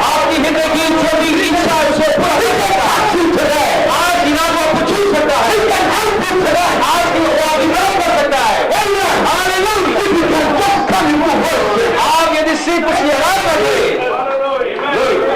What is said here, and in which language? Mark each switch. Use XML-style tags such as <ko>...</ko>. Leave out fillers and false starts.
<hi>आपकी हृदय की छोटी इच्छा उसे पूरा</hi> <en>He</en> <hi>कर</hi> <en>can</en> <hi>सकता है।</hi> <en>touch you today.</en> <hi>आज की रात वो आपको छू सकता है,</hi> <en>He can help you today.</en> <hi>आज की वो आपकी मदद कर सकता है।</hi> <en>Amen.</en> <hi>Hallelujah.</hi> <en>If you can just come in with worship.</en> <hi>आप यदि सिर्फ उसकी आराधना करें,</hi>